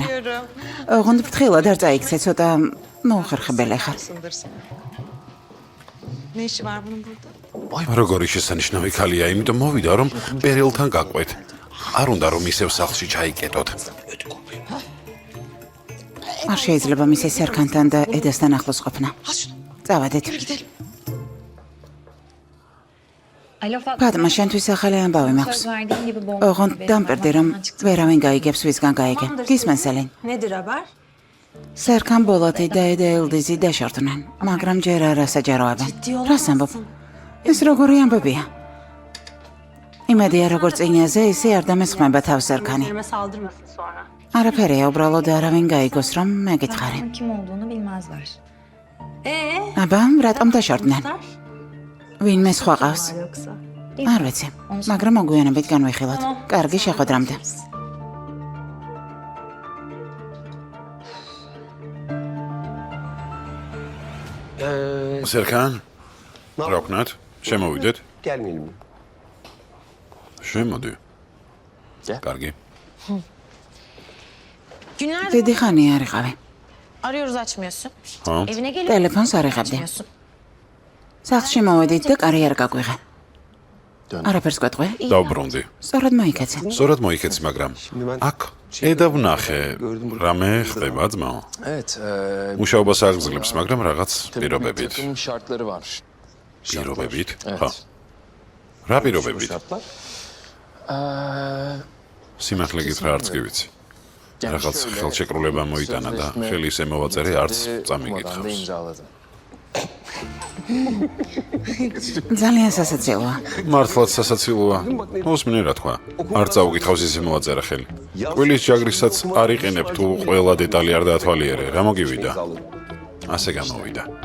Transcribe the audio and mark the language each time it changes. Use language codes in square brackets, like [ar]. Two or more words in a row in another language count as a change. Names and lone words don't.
[tr] diyorum. [ka] ოღონდ ფრთხილად არ წაიქცე, ცოტა მოუხერხებელი ხარ. [tr] Ne işi var bunun burada? [ka] როგორი შესანიშნავი ქალია, იმიტომ მოვიდა რომ პერილთან გაყვეთ. არ უნდა რომ ისევ სახლში ჩაიკეტოთ. არ შეიძლება მისი სერქანთან და ედასთან ახლოს ყოფნა. [tr] Al şunu. [ka] წავედით. [tr] Gidelim. Alo Fatma. [ka] ფატმა, შენთვის ახალი ამბავი მაქვს. [tr] Söz verdiğin gibi bomba. [ka] ოღონდ დამპერდი რომ ვერავინ გაიგებს ვისგან გაიგე. გისმენს ელენ? [tr] Nedir haber? [ka] სერქან ბოლათი და ედა ელდიზი დაშორდნენ, მაგრამ ჯერ არ ასაჯაროებენ. რას ამბობ? ეს როგორი ამბებია? იმედია როგორც წინაზე, ისე არ დამესხმება თავს სერქანი. [tr] Üzerime saldırmasın sonra. [ka] არაფერია, უბრალოდ არავინ გაიგოს, რომ მეკითხარი. [tr] Kim olduğunu bilmezler. [ka] აბა, რატომ დაშორდნენ? ვინმე სხვა ყავს? [tr] Yoksa. [ka] არ ვიცი, მაგრამ მოგვიანებით განვიხილოთ. კარგი შეხვედრამდე. სერქან? რა ვქნათ? შემოვიდეთ? [tr] Gelmeyelim mi? [ka] შემოდი. [tr] Gel. [ka] კარგი. [tr] Günlerdir [ka] დიდი ხანი არ იყავი. [tr] arıyoruz açmıyorsun. [ka] ხო? [tr] Evine geliyor. [ka] ტელეფონს არ იღებდი. [tr] Açmıyorsun. [ka] სახლში მოვედით და კარი არ გაგვიღე. არაფერს გვეტყვი? დავბრუნდი. სწორად მოიქეცე. სწორად მოიქეცი, მაგრამ აქ ედა ვნახე. რამე ხდება ძმაო? [tr] Evet. [ka] მუშაობას აგრძელებს, მაგრამ რაღაც პირობებით. [tr] Takım şartları var. [ka] პირობებით? [tr] Evet. [ka] ხო. რა [tr] Bu [ka] პირობებით? [tr] şartlar. [ka] სიმართლე გითხრა არც კი ვიცი. [tr] Yani [ka] რაღაც [tr] şöyle, [ka] ხელშეკრულება მოიტანა და [tr] sözleşme [ka] ხელი ისე მოვაწერე არც [tr] bitti, Roma'dan da [ka] წამიგითხავს. [tr] imzaladı. [ka] ძალიან სასაცილოა. მართლაც სასაცილოა. მოსმინე რა თქვა. არ წაუკითხავს ისე მოვაწერა ხელი. კვილის ჯაგრისაც არ იყენებ თუ ყველა დეტალი არ დაათვალიერე. რა მოგივიდა? ასე გამოვიდა.